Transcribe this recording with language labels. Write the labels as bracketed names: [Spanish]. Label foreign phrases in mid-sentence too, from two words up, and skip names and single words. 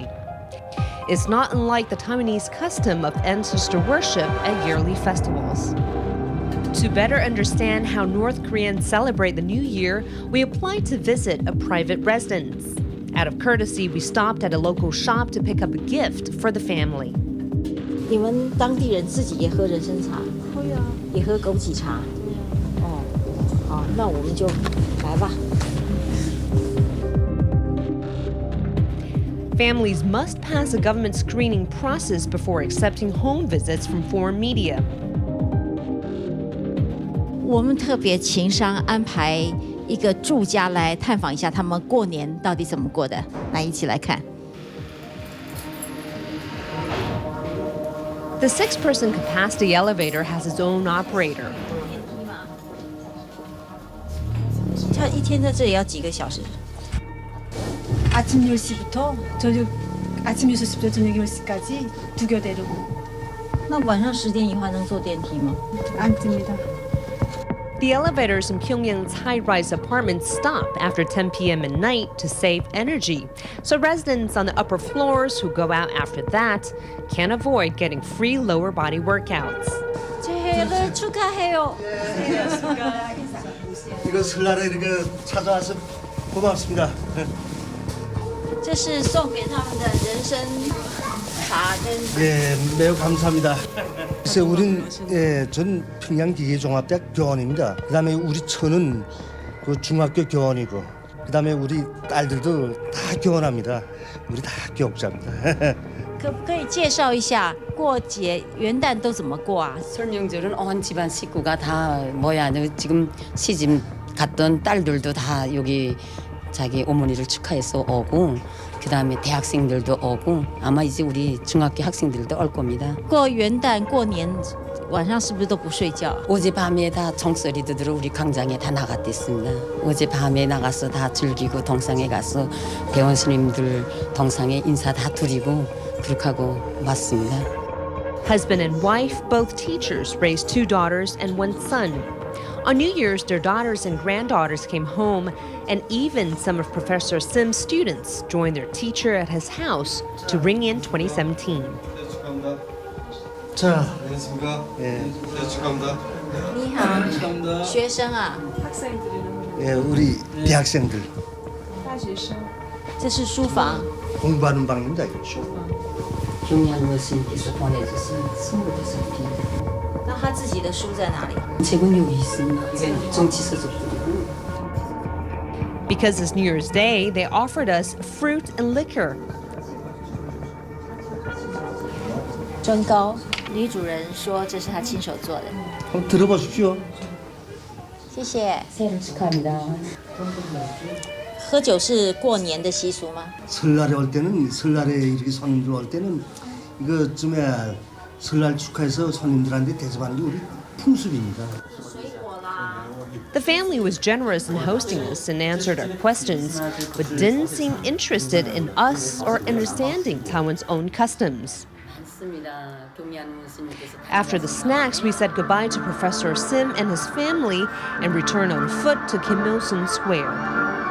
[English] It's not unlike the Taiwanese custom of ancestor-worship at yearly festivals. To better understand how North Koreans celebrate the New Year, we applied to visit a private residence. Out of courtesy, we stopped at a local shop to pick up a gift for the family. [Chinese] 你们当地人自己也喝人参茶？会啊。也喝枸杞茶？对啊。哦，好，那我们就来吧。 [English] Families must pass a government screening process before accepting home visits from foreign media. [Chinese] 我们特别情商安排一个住家来探访一下他们过年到底怎么过的，来一起来看。 [English] The 6-person capacity elevator has its own operator. [Chinese] 他一天在这里要几个小时？ [Korean] 아침 10시부터 아침 6시부터 저녁 10시까지 두 교대로. [Chinese] 那晚上10点以后能坐电梯吗？ [Korean] 안 뜹니다. [English] The elevators in Pyongyang's high-rise apartments stop after 10 p.m. at night to save energy. So residents on the upper floors who go out after that can't avoid getting free lower body workouts. [Korean] 새해를 축하해요. 이거 설날에 이렇게 찾아와서 고맙습니다. [Chinese] 这是送给他们的人参茶跟 [Korean] 네, 매우 감사합니다. 글쎄, 우린 전 평양기계종합대학 교원입니다. 그다음에 우리 처는 그 중학교 교원이고, 그다음에 우리 딸들도 다 교원합니다. 우리 다 교육자입니다. [Chinese] 可不可以介绍一下过节元旦都怎么过啊？ [Korean] 설명절은 온 집안 식구가 다 뭐야 지금 시집 갔던 딸들도 다 여기 자기 어머니를 축하해서 오고 그다음에 대학생들도 오고 아마 이제 우리 중학교 학생들도 올 겁니다. [Chinese] 过元旦过年晚上是不是都不睡觉？ [Korean] 어젯밤에 다 종소리도 들어 우리 광장에 다 나갔댔습니다. 어젯밤에 나가서 다 즐기고 동상에 가서 대원 스님들 동상에 인사 다 드리고 그렇게 하고 왔습니다. [English] Husband and wife, both teachers, raised 2 daughters and 1 son. On New Year's, their daughters and granddaughters came home, and even some of Professor Sim's students joined their teacher at his house to ring in 2017. [Korean] 자, 안녕하십니까? 예, 네, 축하합니다. [Chinese] 你好，学生啊， [Korean] 예, 우리 대학생들 [Chinese] 这是书房。 [Korean] 공부하는 방입니다. 경양 스님께서 보내주신 선물도 있습니다. [Chinese] 那他自己的书在哪里？ [Korean] 책은 여기 있습니다. 이건 정치 서적들이고. [English] Because it's New Year's Day, they offered us fruit and liquor. [Chinese] 砖糕，女主人说这是她亲手做的。 [Korean] 한번 들어보십시오. [Chinese] 谢谢。 [Korean] 새해를 축하합니다. [Chinese] 喝酒是过年的习俗吗？ [Korean] 설날에 올 때는 설날에 이렇게 손님들 올 때는 이거쯤에 설날 축하해서 손님들한테 대접하는 게 우리 풍습입니다. [English] The family was generous in hosting us and answered our questions, but didn't seem interested in us or understanding Taiwan's own customs. After the snacks, we said goodbye to Professor Sim and his family and returned on foot to Kim Il-sung Square.